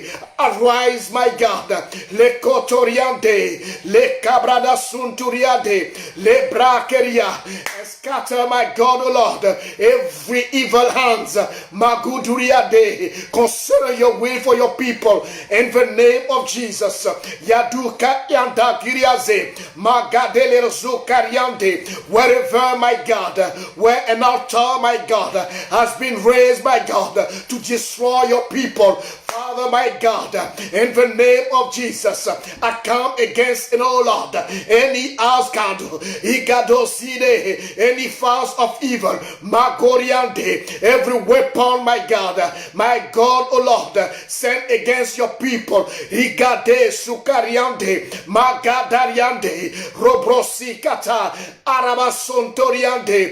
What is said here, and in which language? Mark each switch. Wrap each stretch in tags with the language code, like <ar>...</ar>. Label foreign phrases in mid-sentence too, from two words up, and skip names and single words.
<en>Arise, my God, Le Kotoriante, Le Cabrada Sunturiante, Le Brakeria, and scatter, my God, O Lord, every evil hands, Maguduriade, consider your will for your people, in the name of Jesus. Yaduka yanda giriaze magadele zukariante. Wherever, my God, where an altar, my God, has been raised, my God, to destroy your people, Father, my God, in the name of Jesus, I come against, oh Lord, any house candle, any force of evil, Magoriante, every weapon, my God, oh Lord, sent against your people, Igade Sukariante, Magadariante, Robrosikata, Arabasontoriante.</en>